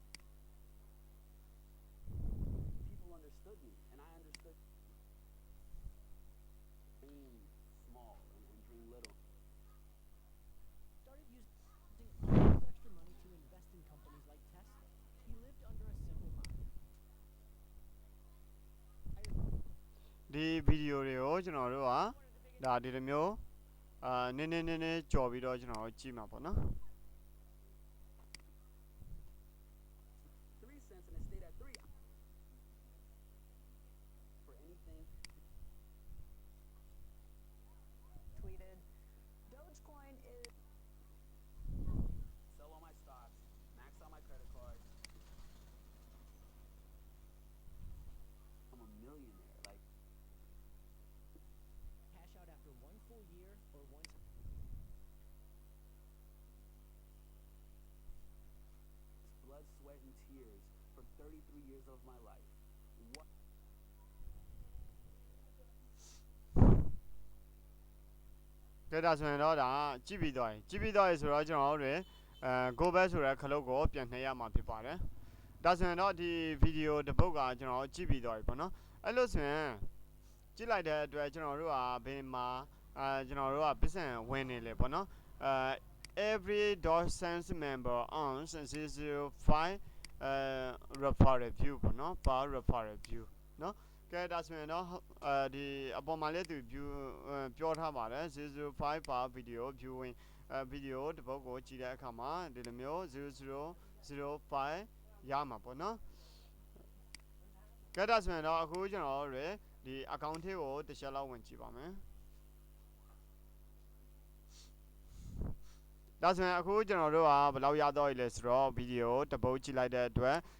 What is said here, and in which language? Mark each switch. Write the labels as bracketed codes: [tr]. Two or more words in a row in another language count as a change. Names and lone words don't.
[en] people understood me and I understood dream small and dream little. Started using all his extra money to invest in companies like Tesla. He lived under a simple model. [my] ဒီဗီဒီယိုတွေကိုကျွန်တော်တို့ကဒါဒီလိုမျိုးနည်းနည်းကြော်ပြီးတော့ကျွန်တော်တို့ကြည့်မှာပေါ့နော် [en] 3 cents and it stayed at 3 for anything. Tweeted, Dogecoin is Sell all my stocks, max out my credit cards. I'm a millionaire. Like, Cash out after 1 full year or once. blood, sweat, and tears for 33 years of my life. What? [my] ကဲဒါဆိုရင်တော့ဒါကြည့်ပြီးသွားပြီဆိုတော့ကျွန်တော်တို့တွေ [en] go back [my] ဆိုတဲ့ခလုတ်ကိုပြန်နှိပ်ရမှာဖြစ်ပါတယ်ဒါဆိုရင်တော့ဒီဗီဒီယိုတစ်ပုဒ်ကကျွန်တော်ကြည့်ပြီးတော့ပြီ ပေါ့နော်အဲ့လိုဆိုရင်ကြည့်လိုက်တဲ့အတွက်ကျွန်တော်တို့ကဘယ်မှာကျွန်တော်တို့ကပတ်စံဝင်နေလေပေါ့နော် [en] every Doge Cents member owns 005 referral view [my] ပေါ့နော် [en] per referral view [my] နော်ကဲဒါဆိုရင်တော့ဒီအပေါ်မှာလည်းသူ view ပြောထားပါတယ်005 [en] per video viewing [my] ဗီဒီယိုတစ်ပုဒ်ကိုကြည့်တဲ့အခါမှာဒီလိုမျိုး 0005ရမှာပေါ့နော်ကဲဒါဆိုရင်တော့အခုကျွန်တော်တို့ဒီ account ထဲကိုတစ်ချက်လောက်ဝင်ကြည့်ပါမယ်ဒါဆိုရင်အခုကျွန်တော်တို့ကဘယ်လောက်ရတော့လဲဆိုတော့ဗီဒီယိုတစ်ပုဒ်ကြည့်လိုက်တဲ့အတွက်